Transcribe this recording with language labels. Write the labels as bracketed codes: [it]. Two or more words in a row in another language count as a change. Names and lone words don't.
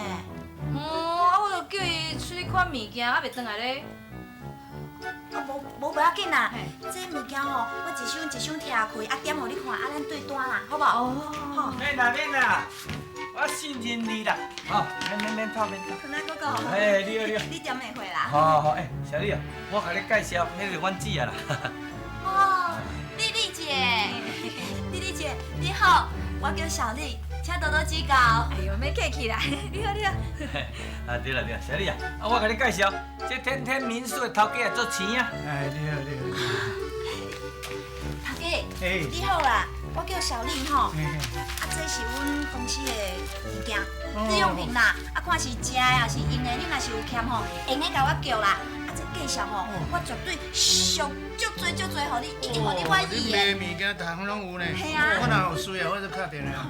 [nan] 啊，我就叫伊出去看物件，啊，袂转来咧。啊，无要紧啦，这物件吼，我一箱一箱摕开，啊点互你看，啊咱对单啦，好无？哦。免啦免啦，我信任你啦，吼，免吵免吵。坤仔哥哥，哎，你好你好。你点会会啦？好，哎，小丽啊，我甲你介绍，迄个阮姊啊啦。哦，丽丽姐，丽丽姐你好，我叫小丽，请多多指教。哎呦，免客气啦，你好你好。啊对啦，小丽啊，我甲你介绍，这天天民宿的头家也做钱啊。哎，你好你好。头家，你好啦，我叫小丽吼。啊，这是阮公司的物件，日用品啦，啊，看是食的还是用的，你若是有欠吼，会用的甲我叫啦。啊，这介绍吼，我绝对上足多，互你，一定互你满意的。你买物件逐项拢有呢。系啊。我若有需要，我就敲电话。